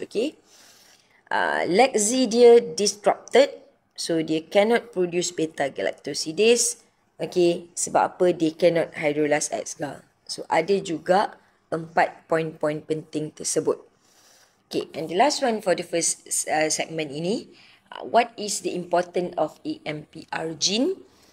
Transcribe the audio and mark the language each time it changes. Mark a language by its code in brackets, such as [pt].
[ms] Okay, Lec-Z dia disrupted. [en] So [ms] dia [en] cannot produce beta-galactosidase. Okay, [ms] sebab apa? [en] They cannot hydrolyze X-gal. [ms] So ada juga 4 poin-poin penting tersebut. [en] Okay, and the last one for the first segment [ms] ini. [en] What is the importance of AMPR gene?